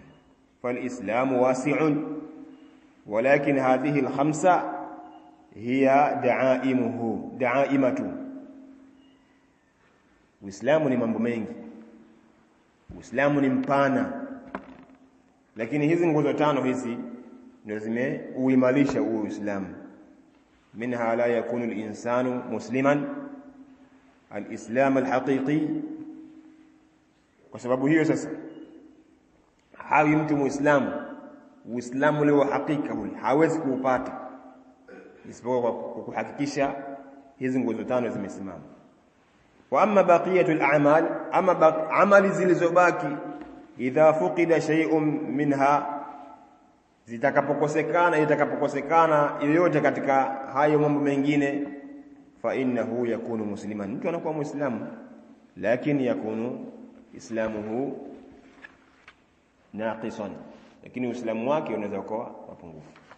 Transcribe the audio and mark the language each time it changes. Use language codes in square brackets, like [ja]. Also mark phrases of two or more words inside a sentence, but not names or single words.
[ar] فالإسلام واسع ولكن هذه الخمسة هي دعائمه. [sw] Uislamu ni mambo mengi. Uislamu ni mpana. Lakini hizi nguzo tano hizi ndio zimeuimarisha Uislamu. [ar] منها لا يكون الإنسان مسلما الإسلام الحقيقي. [sw] Kwa sababu hiyo sasa hawi mtu Muislamu, Uislamu ule wa hakika ule hawezi kuupata isipokuwa kwa kuhakikisha hizi nguzo tano zimesimama. [ar] وأما بقية الأعمال, [sw] ama amali zilizobaki, [ar] إذا فقد شيء منها, [sw] itakapokosekana yoyote katika hayo mambo mengine, [ar] فإنه يكون مسلما, [sw] mtu anakuwa Muislamu, lakini [ar] يكون إسلامه ناقصا, [sw] lakini Uislamu wake unaweza kuwa mapungufu.